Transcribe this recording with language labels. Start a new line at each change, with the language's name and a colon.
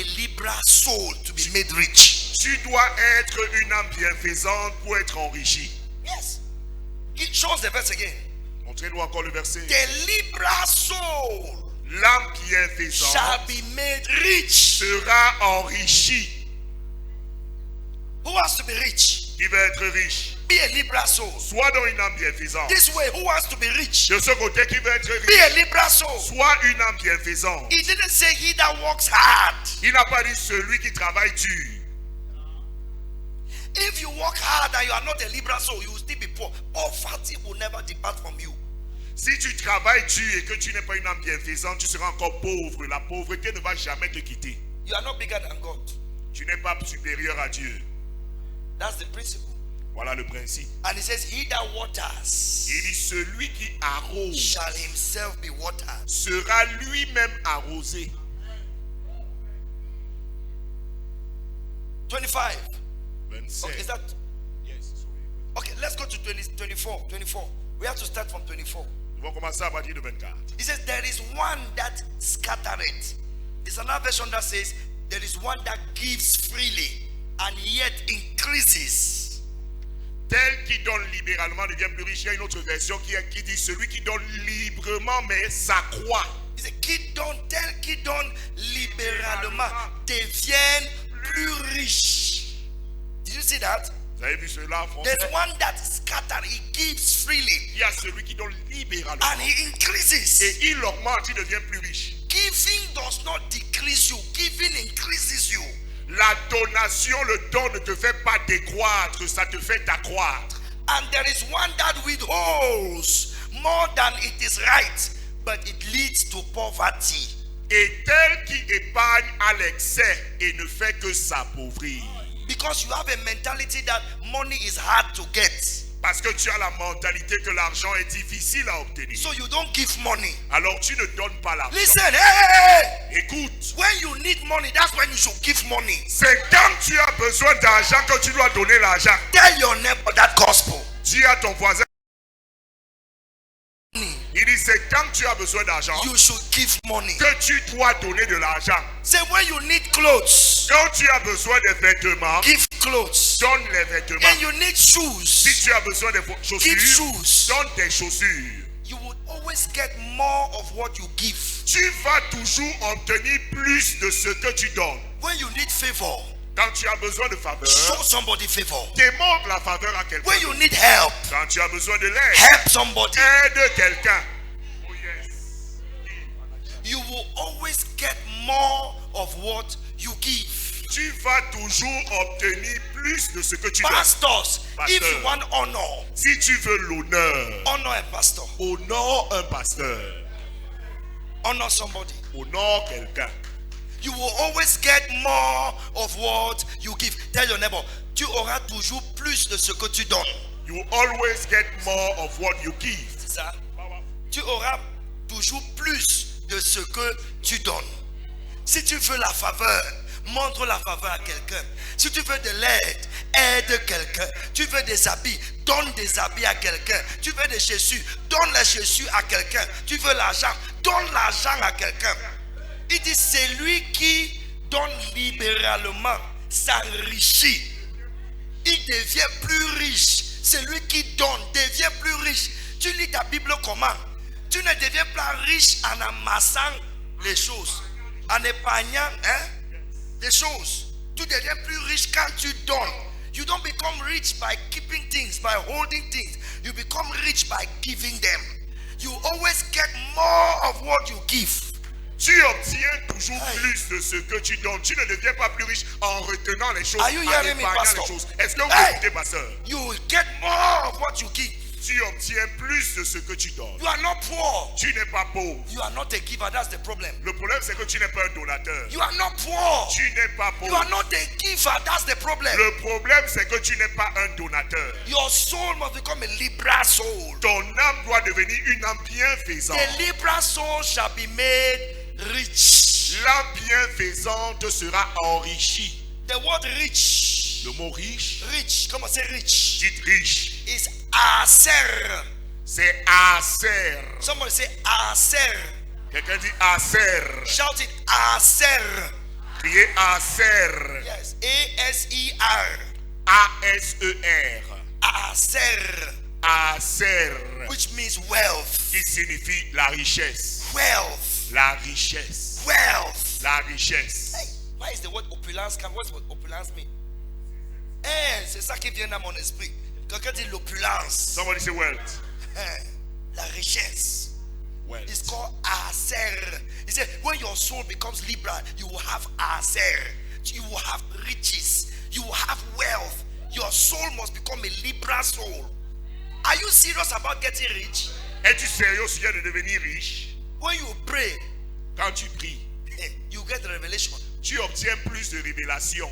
English: a liberal soul to be made rich.
French: Tu dois être une âme bienfaisante pour être enrichi.
English: Yes. Show us the verse again.
French: Montrez-nous encore le verset.
English: The liberal soul
French: L'âme bienfaisante
English: shall be made rich.
French: sera enrichie.
English: Who wants to be rich?
French: Qui va être riche?
English: Be a liberal soul.
French: Sois dans une âme bienfaisante.
English: This way, who wants to be rich?
French: De ce côté, qui va être
English: Be a
French: riche?
English: liberal soul.
French: Sois une âme bienfaisante.
English: He didn't say he that works hard.
French: Il n'a pas dit celui qui travaille dur.
English: If you work hard and you are not a liberal soul, you will still be poor. Poverty will never depart from you.
French: Si tu travailles dur et que tu n'es pas une âme bienfaisante, tu seras encore pauvre. La pauvreté ne va jamais te quitter.
English: You are not bigger than God.
French: Tu n'es pas supérieur à Dieu.
English: That's the principle.
French: Voilà le principe.
English: And he says, he that waters
French: Il dit celui qui arrose
English: shall himself be watered.
French: sera lui-même arrosé.
English: 25. 27. Okay, is that? Yes, sorry. Okay, let's go to 24. We have to start from 24.
French: Nous allons commencer à partir de 24.
English: It says, there is one that scattereth. There's another version that says, there is one that gives freely and yet increases.
French: Tel qui donne libéralement devient plus riche. Il y a une autre version qui dit celui qui donne librement mais s'accroît.
English: It says,
French: tel qui donne libéralement deviennent plus riches.
English: Did you see that?
French: Vous avez vu cela en français?
English: There's one that scatters, he gives freely
French: Il y a celui qui donne libéralement.
English: and he increases.
French: Et il augmente, il devient plus riche.
English: Giving does not decrease you, giving increases you.
French: La donation, le don ne te fait pas décroître, ça te fait accroître.
English: And there is one that withholds more than it is right, but it leads to poverty.
French: Et tel qui épargne à l'excès et ne fait que s'appauvrir.
English: Because you have a mentality that money is hard to get.
French: Parce que tu as la mentalité que l'argent est difficile à obtenir.
English: So you don't give money.
French: Alors tu ne donnes pas l'argent.
English: Listen, hey!
French: Écoute,
English: When you need money, that's when you should give money.
French: c'est quand tu as besoin d'argent que tu dois donner l'argent.
English: Tell your neighbor that gospel.
French: Dis à ton voisin. Il dit c'est quand tu as besoin d'argent
English: You should give money.
French: que tu dois donner de l'argent.
English: Say when you need clothes,
French: Quand tu as besoin de vêtements,
English: give clothes.
French: donne les vêtements.
English: And you need
French: Si
English: shoes,
French: tu as besoin de
English: give
French: chaussures,
English: shoes.
French: donne des chaussures.
English: You would always get more of what you give.
French: Tu vas toujours obtenir plus de ce que tu donnes.
English: When you need favor,
French: Quand tu as besoin de faveur,
English: show somebody favor.
French: démontre la faveur à quelqu'un.
English: When you need help,
French: Quand tu as besoin de l'aide,
English: help somebody.
French: aide quelqu'un.
English: Oh yes. You will always get more of what you give.
French: Tu vas toujours obtenir plus de ce que tu donnes.
English: Pastors, if Pastor. you want honor,
French: Si tu veux l'honneur,
English: honor a pastor.
French: honore un pasteur.
English: Honor somebody.
French: Honore quelqu'un.
English: You will always get more of what you give. Tell your neighbor,
French: tu auras toujours plus de ce que tu donnes.
English: You will always get more of what you give.
French: C'est ça? Tu auras toujours plus de ce que tu donnes. Si tu veux la faveur, montre la faveur à quelqu'un. Si tu veux de l'aide, aide quelqu'un. Tu veux des habits, donne des habits à quelqu'un. Tu veux des chaussures, donne les chaussures à quelqu'un. Tu veux l'argent, donne l'argent à quelqu'un. Il dit, celui qui donne libéralement s'enrichit. Il devient plus riche. Celui qui donne devient plus riche. Tu lis ta Bible comment? Tu ne deviens pas riche en amassant les choses, en épargnant les choses. Tu deviens plus riche quand tu donnes.
English: You don't become rich by keeping things, by holding things. You become rich by giving them. You always get more of what you give.
French: Tu obtiens toujours plus de ce que tu donnes. Tu ne deviens pas plus riche en retenant les choses,
English: Are you
French: en
English: hearing me,
French: épargnant
English: pastor?
French: les choses. Est-ce que vous
English: Hey!
French: écoutez, pasteur?
English: You will get more of what you give.
French: Tu obtiens plus de ce que tu donnes.
English: You are not poor.
French: Tu n'es pas pauvre.
English: You are not a giver. That's the problem.
French: Le problème, c'est que tu n'es pas un donateur.
English: You are not poor.
French: Tu n'es pas
English: You
French: pauvre.
English: are not a giver. That's the problem.
French: Le problème, c'est que tu n'es pas un donateur.
English: Your soul must become a liberal soul.
French: Ton âme doit devenir une âme bienfaisante.
English: The liberal soul shall be made rich.
French: L'âme bienfaisante sera enrichie.
English: The word rich,
French: Le mot riche,
English: rich, come on, say rich,
French: dites riche,
English: is aser.
French: c'est acer.
English: Somebody say aser.
French: Quelqu'un dit acer.
English: Shout it, aser.
French: Criez acer.
English: Yes, A-S-E-R.
French: A-S-E-R.
English: Aser,
French: Acer.
English: which means wealth.
French: Qui signifie la richesse.
English: Wealth.
French: La richesse.
English: Wealth.
French: La richesse.
English: Hey, why is the word opulence come? What's what opulence mean?
French: C'est ça qui vient dans mon esprit. Quelqu'un dit l'opulence.
English: Somebody say wealth.
French: La richesse.
English: Wealth. It's called aser. He said, when your soul becomes liberal, you will have aser. You will have riches. You will have wealth. Your soul must become a liberal soul. Are you serious about getting rich?
French: Es-tu sérieux au sujet de devenir riche?
English: When you pray,
French: Quand tu pries,
English: you get revelation,
French: tu obtiens plus de révélations,